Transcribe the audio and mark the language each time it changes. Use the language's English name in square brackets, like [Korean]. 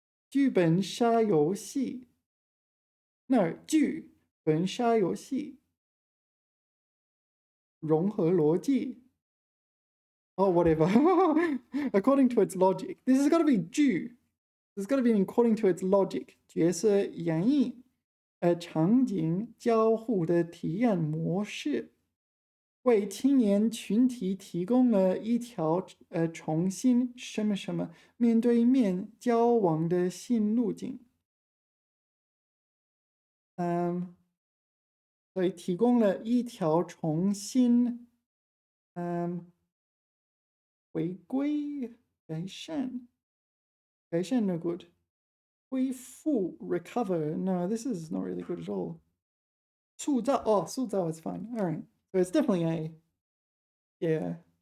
[Chinese] 剧本杀游戏.No, 剧本杀游戏. 融合逻辑. [English] Oh, whatever. According to its logic. This has got to be 剧. There's got to be an according to its logic [Chinese] 角色演绎场景交互的体验模式，为青年群体提供了一条重新什么什么面对面交往的新路径。所以提供了一条重新回归改善 [English] no good 恢复 recover no this is not really good at all 塑造 is fine all right so it's definitely A yeah